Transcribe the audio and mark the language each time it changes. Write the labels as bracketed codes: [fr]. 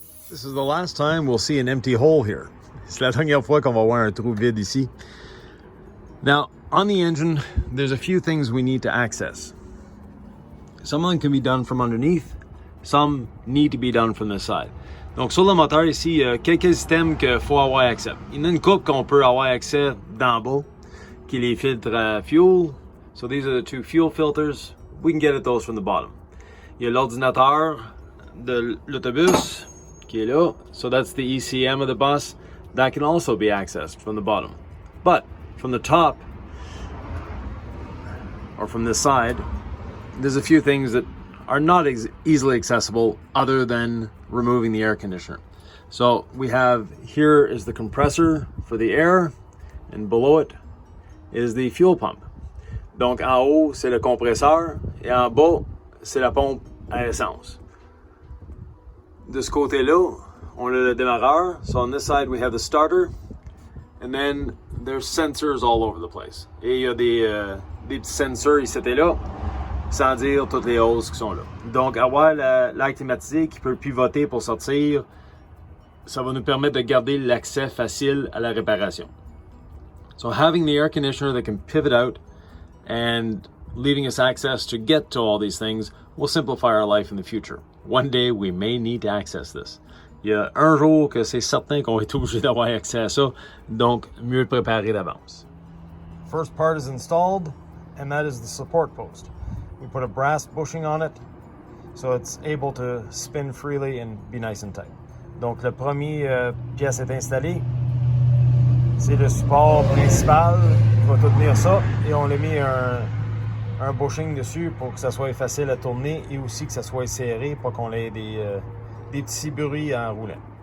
[en] This is the last time we'll see an empty hole here. [fr] C'est la dernière fois qu'on va voir un trou vide ici. [en] Now, on the engine, there's a few things we need to access. Some of them can be done from underneath. Some need to be done from the side. [fr] Donc, sur le moteur ici, il y a quelques systèmes qu'il faut avoir accès. Il y en a une couple qu'on peut avoir accès d'en bas, qui est les filtres à fuel. [en] So these are the two fuel filters. We can get at those from the bottom. [fr] Il y a l'ordinateur de l'autobus qui est là. [en] So that's the ECM of the bus. That can also be accessed from the bottom. But from the top, or from this side, there's a few things that are not easily accessible other than removing the air conditioner. So we have, here is the compressor for the air, and below it is the fuel pump. [fr] Donc en haut, c'est le compresseur, et en bas, c'est la pompe à essence. De ce côté-là, on a le démarreur. [en] So on this side, we have the starter, and then there's sensors all over the place. [fr] Et il y a des petits sensors ici et là, sans dire toutes les hausses qui sont là. Donc, avoir l'air climatisé qui peut pivoter pour sortir, ça va nous permettre de garder l'accès facile à la réparation. [en] So having the air conditioner that can pivot out and leaving us access to get to all these things will simplify our life in the future. One day, we may need to access this. [fr] Il y a un jour que c'est certain qu'on va être obligé d'avoir accès à ça, donc mieux le préparer d'avance. [en] First part is installed, and that is the support post. We put a brass bushing on it, so it's able to spin freely and be nice and tight. [fr] Donc le premier pièce est installée. C'est le support principal qui va tout tenir ça, et on a mis un bushing dessus pour que ça soit facile à tourner et aussi que ça soit serré pour qu'on ait des petits bruits en roulant.